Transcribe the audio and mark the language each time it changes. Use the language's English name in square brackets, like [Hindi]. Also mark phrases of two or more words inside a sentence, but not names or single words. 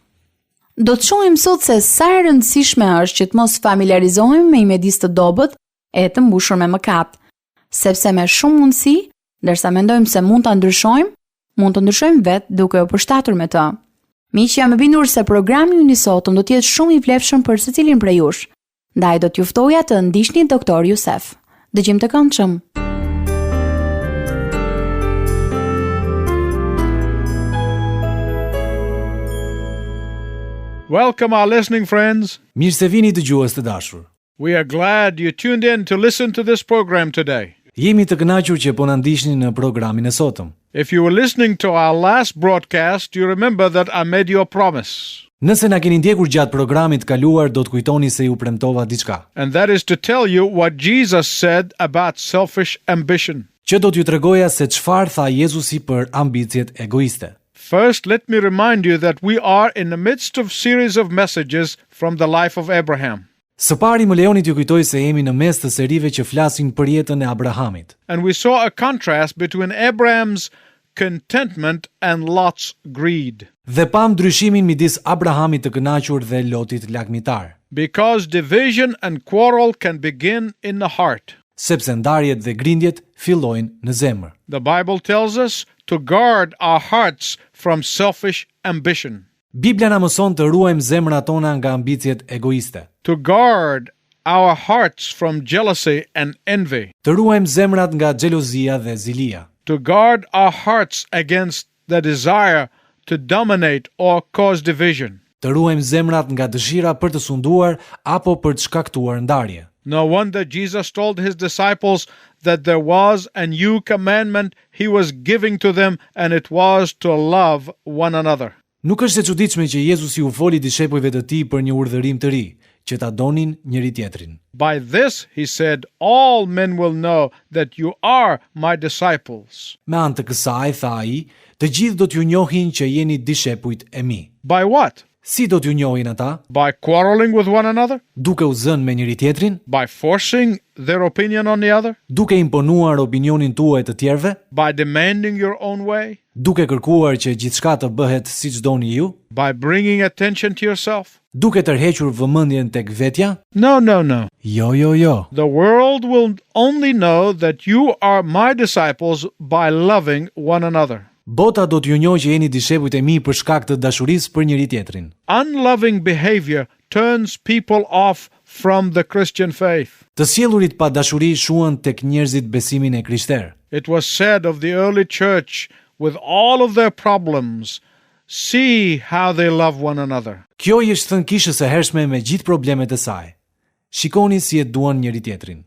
[Albanian] Do të shohim sot se sa e rëndësishme është që të mos familiarizohemi me imedisë të dobët e të mbushur me mëkat, sepse me shumë mundësi, ndërsa mendojmë se mund ta ndryshojmë vetë duke u përshtatur me të. Miq, jam e bindur se programi ynë i sotëm do të jetë shumë i vlefshëm për secilin prej jush. Ndaj do t'ju ftoja të ndiqni Dr. Youssef. Dëgjim të këndshëm. [English] Welcome our listening friends. [Albanian] Mirë se vini dëgjues të dashur. [English] We are glad you tuned in to listen to this program today. [Albanian] Jemi të kënaqur që po na ndiqni në programin e sotëm. [English] If you were listening to our last broadcast, you remember that I made you a promise. [Albanian] Nëse na keni ndjekur gjatë programit kaluar, do të kujtoni se ju premtova diçka. [English] And that is to tell you what Jesus said about selfish ambition. [Albanian] Që do t'ju tregoja se çfarë tha Jezusi për ambicjet egoiste. [English] First, let me remind you that we are in the midst of series of messages from the life of Abraham. [Albanian] Së pari më lejoni t'ju kujtoj se jemi në mes të serive që flasin për jetën e Abrahamit. [English] And we saw a contrast between Abraham's contentment and Lot's greed. [Albanian] Dhe pam ndryshimin midis Abrahamit të kënaqur dhe Lotit lakmitar. [English] Because division and quarrel can begin in the heart. [Albanian] Sepse ndarjet dhe grindjet fillojnë në zemër. [English] The Bible tells us to guard our hearts from selfish ambition. [Albanian] Biblia na mëson të ruajmë zemrat tona nga ambicjet egoiste. [English] To guard our hearts from jealousy and envy. [Albanian] Të ruajmë zemrat nga xhelozia dhe zilia. [English] To guard our hearts against the desire to dominate or cause division. [Albanian] Të ruajmë zemrat nga dëshira për të sunduar apo për të shkaktuar ndarje. [English] No wonder Jesus told his disciples that there was a new commandment he was giving to them, and it was to love one another. [Albanian] Nuk është e çuditshme që Jezusi u foli dishepujve të tij për një urdhërim të ri, që ta donin njëri tjetrin. [English] By this, he said, all men will know that you are my disciples. [Albanian] Me anë të kësaj, tha ai, të gjithë do t'ju njohin që jeni dishepujt e mi. [English] By what? [Albanian] Si do t'ju njohin ata? [English] By quarreling with one another? [Albanian] Duke u zënë me njëri tjetrin? [English] By forcing their opinion on the other? [Albanian] Duke imponuar opinionin tuaj të tjerëve? [English] By demanding your own way? [Albanian] Duke kërkuar që gjithçka të bëhet siç doni ju? [English] By bringing attention to yourself? [Albanian] Duke tërhequr vëmendjen tek vetja? [English] No, no, no. [Albanian] Jo, jo, jo. [English] The world will only know that you are my disciples by loving one another. [Albanian] Bota do t'ju njohë që jeni dishepujt e mi për shkak të dashurisë për njëri tjetrin. [English] Unloving behavior turns people off from the Christian faith. [Albanian] Të sjellurit pa dashuri shuan tek njerëzit besimin e krishterë. [English] It was said of the early church, with all of their problems, see how they love one another. [Albanian] Kjo i është thënë kishës së hershme me gjithë problemet e saj. Shikoni si e duan njëri tjetrin.